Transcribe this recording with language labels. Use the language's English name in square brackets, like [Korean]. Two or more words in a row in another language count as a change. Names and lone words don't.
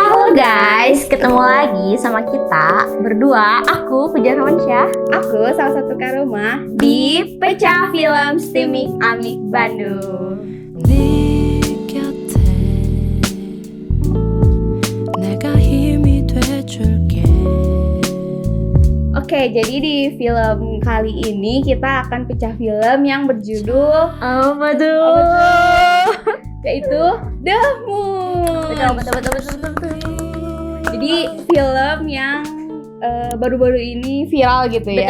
[Indonesian] Halo guys, ketemu lagi sama kita berdua. Aku Puja Ramansyah. Aku salah satu Karoma Di Pecah Film Steamik Amik Bandung. [Korean] 네 곁에 내가 힘이 돼줄게. [Indonesian] Oke, jadi di film kali ini kita akan pecah film yang berjudul Apa tuh? yaitu The Moon. Betul. Jadi film yang baru-baru ini viral gitu ya.